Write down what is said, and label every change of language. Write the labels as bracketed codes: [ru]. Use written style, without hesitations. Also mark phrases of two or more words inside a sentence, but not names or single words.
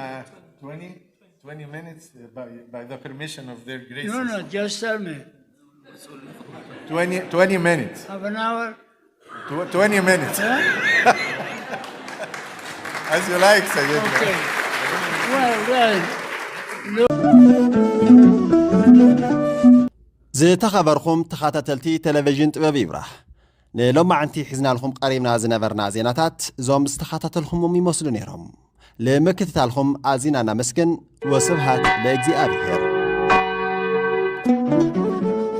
[en] 20 minutes by the permission of their graces. No, just tell me. 20 minutes. Half an hour? 20 minutes. Huh? As you like, Sayyid. Okay. Well. [ti] ዝተኸበርኩም ተኸታተልቲ ቴሌቪዥን ጥበብ ይብራህ ንሎማዓንቲ ሒዝና ልኩም ቀሪብና ዝነበርና ዜናታት እዞም ዝተኸታተልኩሞም ይመስሉ ነይሮም። ለምክትታልኩም ኣዚና እናመስግን ወስብሃት ለእግዚአብሔር።